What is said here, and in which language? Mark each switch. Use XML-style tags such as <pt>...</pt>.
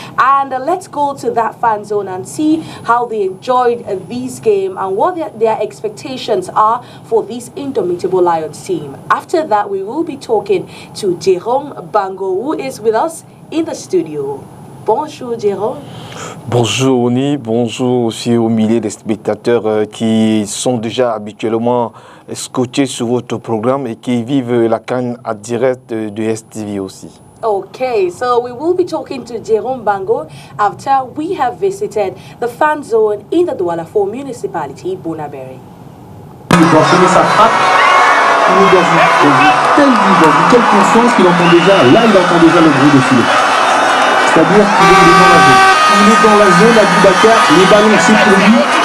<en>And let's go to that fan zone and see how they enjoyed this game and what their expectations are for this indomitable Lions team. After that, we will be talking to Jerome Bango, who is with us in the studio.</en> <fr>Bonjour Jérôme. Bonjour Oni, bonjour aussi aux milliers de spectateurs qui sont déjà habituellement scotchés sur votre programme et qui vivent la CAN en direct de STV aussi.</fr> <en>Okay, so we will be talking to Jerome Bango after we have visited the fan zone in the Douala 4 municipality, Bonaberi.</en> <fr>Il doit sonner sa frappe, il est dans une telle confiance qu'il entend déjà, là il entend déjà le bruit de filet. C'est-à-dire qu'il est dans la zone. Il est dans la zone à Boubacar, les ballons c'est pour lui.</fr>